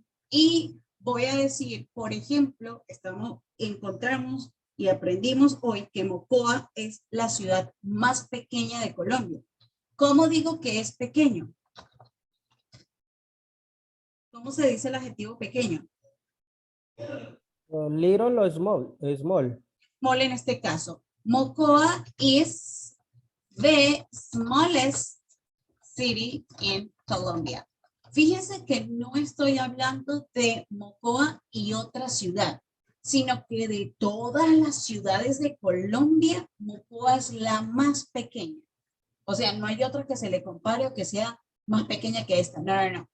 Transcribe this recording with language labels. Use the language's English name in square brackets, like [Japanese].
[Spanish] Y voy a decir, por ejemplo, encontramos y aprendimos hoy que Mocoa es la ciudad más pequeña de Colombia. ¿Cómo digo que es pequeño? ¿Cómo se dice el adjetivo pequeño? [English] Little o small, small. [Spanish] Small en este caso. [English] Mocoa is the smallest city in Colombia. [Spanish] Fíjense que no estoy hablando de Mocoa y otra ciudad, sino que de todas las ciudades de Colombia, Mocoa es la más pequeña. O sea, no hay otra que se le compare o que sea más pequeña que esta. No, no, no.